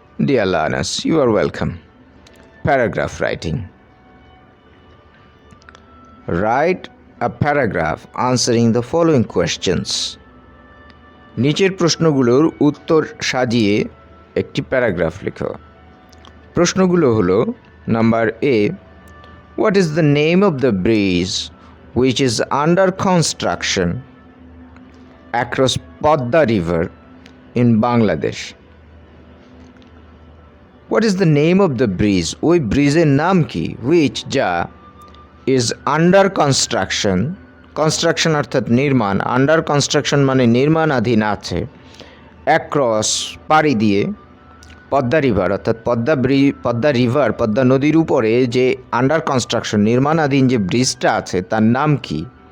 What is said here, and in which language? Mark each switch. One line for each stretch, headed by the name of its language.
English: Dear learners, you are welcome. Paragraph writing. Write a paragraph answering the following questions.
Bangla: নিচের প্রশ্নগুলোর উত্তর সাজিয়ে একটি প্যারাগ্রাফ লেখো। প্রশ্নগুলো হলো: number A,
English: what is the name of the bridge which is under construction across Podda River in Bangladesh? What is the name of the bridge?
Bangla: ওই ব্রিজের নাম কি? which যা
English: is under construction,
Bangla: construction অর্থাৎ নির্মাণ, under construction মানে নির্মাণাধীন আছে, across পাড়ি দিয়ে, পদ্মা রিভার অর্থাৎ পদ্মা রিভার পদ্মা নদীর উপরে যে আন্ডার কনস্ট্রাকশন নির্মাণাধীন যে ব্রিজটা আছে তার নাম কি?